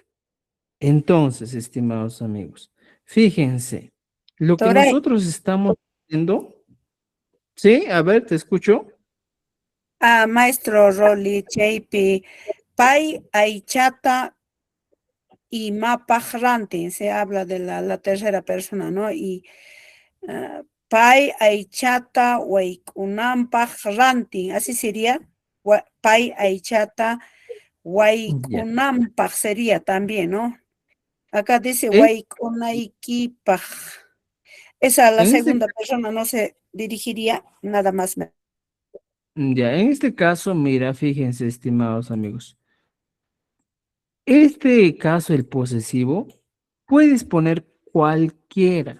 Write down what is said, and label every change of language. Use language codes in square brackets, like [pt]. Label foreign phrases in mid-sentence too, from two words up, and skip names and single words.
[es] Entonces, estimados amigos, fíjense, lo que Doctora, nosotros estamos haciendo, ¿sí? A ver, te escucho. [qu] maestro Roli, Cheipi, Pai, Aichata, imapaj rantin, [es] se habla de la tercera persona, ¿no? [qu] Y pay aychata waykunampaj rantin, [es] así sería. [qu] Pay aychata [es] Ya. waykunampaj sería también, ¿no? Acá dice En, waykunaykipaj. Esa, la en este, segunda persona no se dirigiría nada más. ya, en este caso, mira, fíjense, estimados amigos. Este caso, el posesivo, puedes poner cualquiera.